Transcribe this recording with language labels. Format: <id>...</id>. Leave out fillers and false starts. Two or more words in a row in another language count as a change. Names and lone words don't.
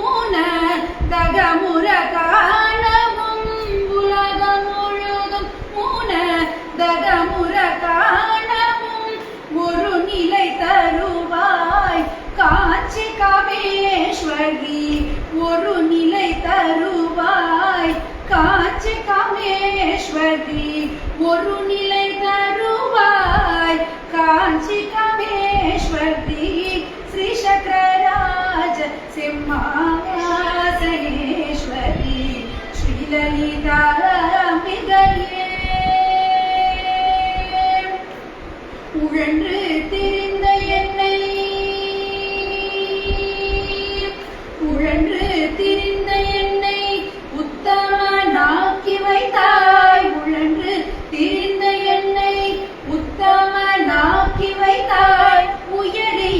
<ta>தகமுற காணவும் உலகம் முழுதும் தகமுற காணவும் ஒரு நிலை தருவாய் காஞ்சி காமேஸ்வரி ஒரு நிலை தருவாய் காஞ்சி காமேஸ்வரி ஒரு நிலை தருவாய் காஞ்சி காமேஸ்வரி</ta> <sa>श्री चक्रराज सिंहासनेश्वरी श्रीललिताम्बिकये</sa> <ta>उழன்று திரிந்த என்னை உழன்று திரிந்த என்னை உத்தமனாக்கி வைத்தாய் உழன்று திரிந்த என்னை உத்தமனாக்கி வைத்தாய் உயரிய</ta>